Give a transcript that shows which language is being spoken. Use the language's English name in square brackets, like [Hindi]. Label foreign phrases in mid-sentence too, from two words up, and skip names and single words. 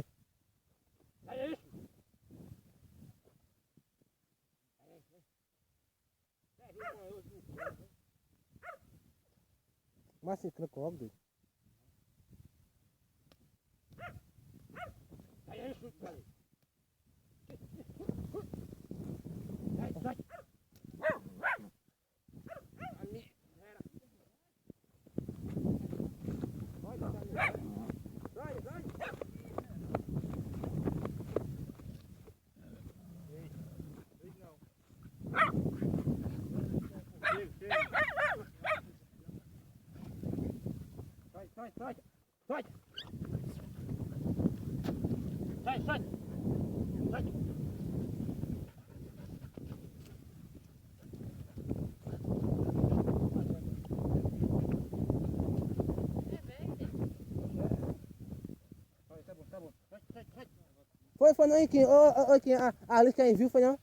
[Portuguese] Sai daí, Xuxa! Mas se trocou, doido. Sai daí, Xuxa! Sai, sai! Ali, era. Sai, sai! Sai, sai! Sai! Sai, sai! Sai! Tá bom. Sai, sai, sai! Foi não, Iquinho. Ô, Iquinho, a luz que a gente viu foi não?